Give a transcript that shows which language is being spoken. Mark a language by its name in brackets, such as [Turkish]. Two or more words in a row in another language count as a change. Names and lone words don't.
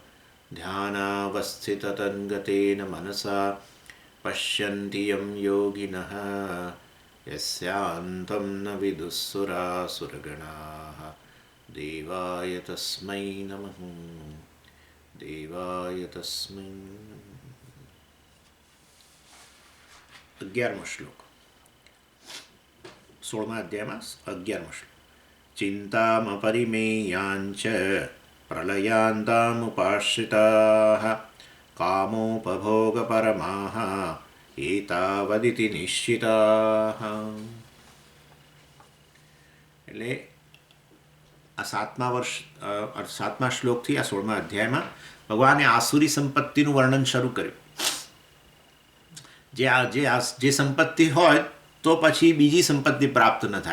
[Sanskrit] ध्यानावस्थिततन्गतेन मनसा पश्यन्ति यं योगिनः यस्यान्तं न विदुःसुरासुरगणाः देवाय तस्मै नमः देवाय तस्मै [Gujarati] 11મો શ્લોક 16મા અધ્યાયમાં 11મો શ્લોક चिन्तामपरिमेयाञ्च [Sanskrit] प्रलयान्तामुपाश्रिताः कामोपभोगपरमाः एतावदिति निश्चिताः [Gujarati] એટલે આ 7મા શ્લોકથી આ 16મા અધ્યાયમાં ભગવાને આસુરી સંપત્તિનું વર્ણન શરૂ કર્યું. જે સંપત્તિ હોય તો પછી બીજી સંપત્તિ પ્રાપ્ત ન થાય.